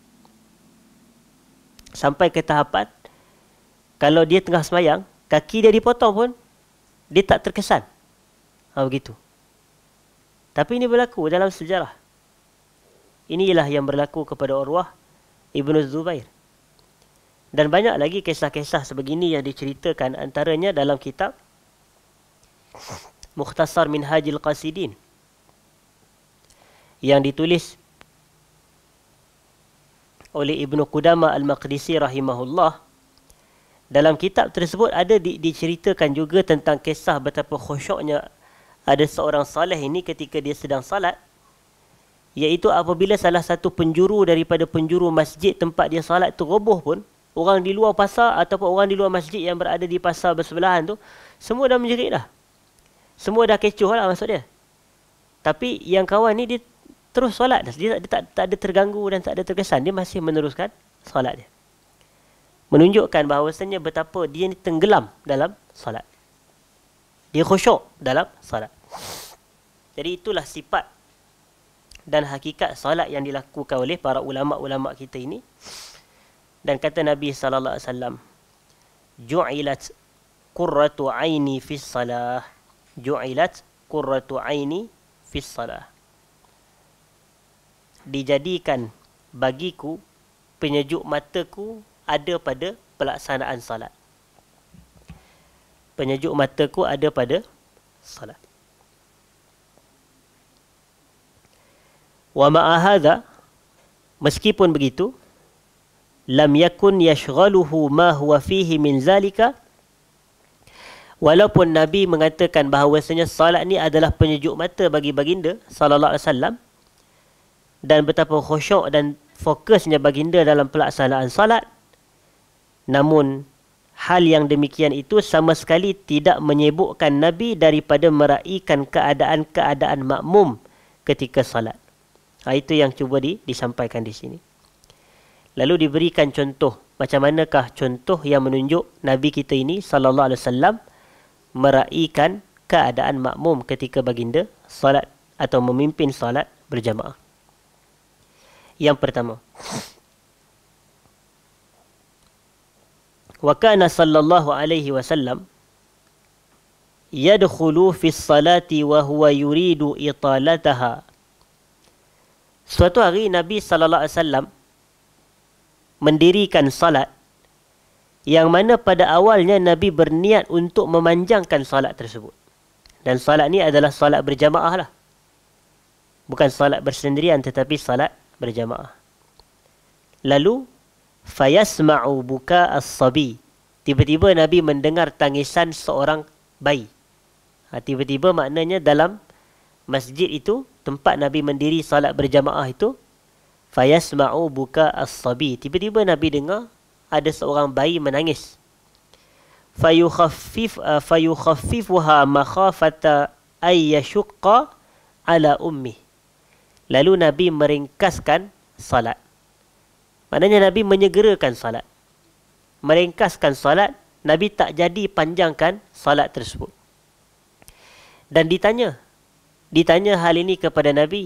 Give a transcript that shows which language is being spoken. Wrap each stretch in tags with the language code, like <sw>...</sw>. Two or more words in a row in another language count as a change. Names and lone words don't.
<ms>Sampai ke tahapan, kalau dia tengah semayang, kaki dia dipotong pun, dia tak terkesan. Begitu. Tapi ini berlaku dalam sejarah. Inilah yang berlaku kepada Urwah ibn Zubair. Dan banyak lagi kisah-kisah sebegini yang diceritakan, antaranya dalam kitab Mukhtasar Minhajil Qasidin yang ditulis oleh Ibnu Qudamah Al-Maqdisi rahimahullah. Dalam kitab tersebut ada diceritakan juga tentang kisah betapa khusyuknya ada seorang saleh ini ketika dia sedang salat, iaitu apabila salah satu penjuru daripada penjuru masjid tempat dia salat itu roboh pun, orang di luar pasar ataupun orang di luar masjid yang berada di pasar bersebelahan tu, semua dah menjerit dah. Semua dah kecoh lah maksud dia. Tapi yang kawan ni dia terus solat. Dia tak ada terganggu dan tak ada terkesan. Dia masih meneruskan solat dia. Menunjukkan bahawasanya betapa dia ni tenggelam dalam solat. Dia khusyuk dalam solat. Jadi itulah sifat dan hakikat solat yang dilakukan oleh para ulama-ulama kita ini. Dan kata Nabi</ms> <ar>صلى الله عليه وسلم, "جعلت قرة عيني في الصلاة." جعلت قرة عيني في الصلاة.</ar> <ms>Dijadikan bagiku penyejuk mataku ada pada pelaksanaan salat. Penyejuk mataku ada pada salat.</ms> <ar>ومع هذا,</ar> <ms>meskipun begitu,</ms> <ar>لم يكن يشغله ما هو فيه من ذلك.</ar> <ms>Walaupun Nabi mengatakan bahawasanya salat ni adalah penyejuk mata bagi baginda</ms> <ar>صلى الله عليه وسلم,</ar> <ms>dan betapa khusyuk dan fokusnya baginda dalam pelaksanaan salat, namun hal yang demikian itu sama sekali tidak menyibukkan Nabi daripada meraihkan keadaan-keadaan makmum ketika salat. Itu yang cuba disampaikan di sini. Lalu diberikan contoh, macam manakah contoh yang menunjuk Nabi kita ini</ms> <ar>صلى الله عليه وسلم</ar> <ms>meraihkan keadaan makmum ketika baginda salat atau memimpin salat berjamaah. Yang pertama,</ms> <ar>وكان صلى الله عليه وسلم يدخل في الصلاة وهو يريد إطالتها.</ar> <ms>Suatu hari Nabi</ms> <ar>صلى الله عليه وسلم</ar> <ms>mendirikan salat yang mana pada awalnya Nabi berniat untuk memanjangkan solat tersebut. Dan solat ni adalah solat berjamaah lah. Bukan solat bersendirian tetapi solat berjamaah.</ms> <ar>Lalu فيسمع بكاء الصبي.</ar> <ms>Tiba-tiba Nabi mendengar tangisan seorang bayi. Tiba-tiba maknanya dalam masjid itu, tempat Nabi mendiri salat berjamaah itu,</ms> <ar>فيسمع بكاء الصبي.</ar> <ms>Tiba-tiba Nabi dengar ada seorang bayi menangis.</ms> <ar>فيخففها مخافة أن يشق على أمه.</ar> <ms>Lalu Nabi meringkaskan salat. Maknanya Nabi menyegerakan salat. Meringkaskan salat, Nabi tak jadi panjangkan salat tersebut. Dan ditanya hal ini kepada Nabi.</ms>